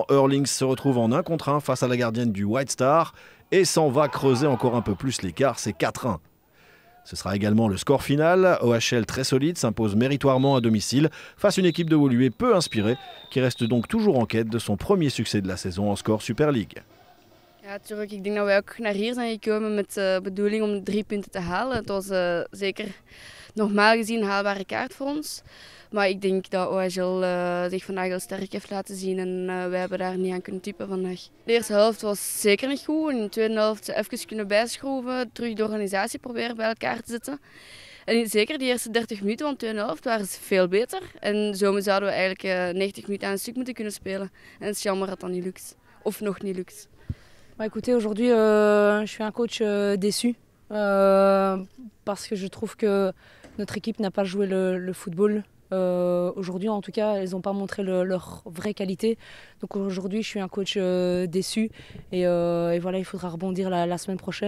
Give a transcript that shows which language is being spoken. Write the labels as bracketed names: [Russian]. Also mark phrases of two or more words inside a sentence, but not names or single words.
[French] Eurlings se retrouve en 1 contre 1 face à la gardienne du White Star et s'en va creuser encore un peu plus l'écart. C'est 4-1. Ce sera également le score final. OHL très solide s'impose méritoirement à domicile face à une équipe de Woluwe peu inspirée qui reste donc toujours en quête de son premier succès de la saison en Score Super League. [Dutch] Ja, natuurlijk. Ik denk dat wij ook naar hier zijn gekomen met de bedoeling om 3 punten te halen. Het was zeker normaal gezien een haalbare kaart voor ons. Maar ik denk dat OHL zich vandaag heel sterk heeft laten zien en wij hebben daar niet aan kunnen typen vandaag. De eerste helft was zeker niet goed. In de tweede helft even kunnen bijschroeven, terug de organisatie proberen bij elkaar te zetten. En zeker die eerste 30 minuten van de tweede helft waren ze veel beter. En zo zouden we eigenlijk 90 minuten aan een stuk moeten kunnen spelen. En het is jammer dat dat niet lukt. Of nog niet lukt. [French] Écoutez, aujourd'hui, je suis un coach déçu parce que je trouve que notre équipe n'a pas joué le football. Aujourd'hui, en tout cas, elles n'ont pas montré leur vraie qualité. Donc aujourd'hui, je suis un coach déçu. Et voilà, il faudra rebondir la semaine prochaine.